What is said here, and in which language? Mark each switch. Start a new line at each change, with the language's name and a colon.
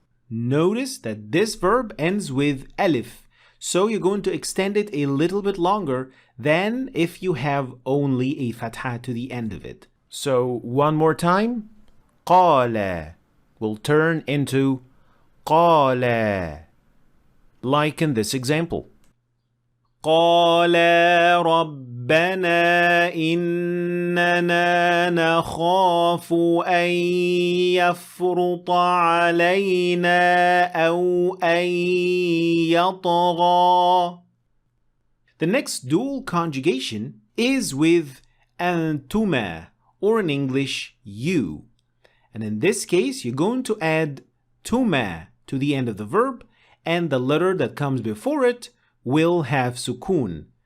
English: Notice that this verb ends with alif, so you're going to extend it a little bit longer than if you have only a fatha to the end of it. So one more time, قال will turn into قال, like in this example.
Arabic: قال ربنا إننا نخاف أن يفرط علينا أو أن يطغى.
English: The next dual conjugation is with أنتما, or in English, you. And in this case, you're going to add tuma to the end of the verb, and the letter that comes before it will have sukun.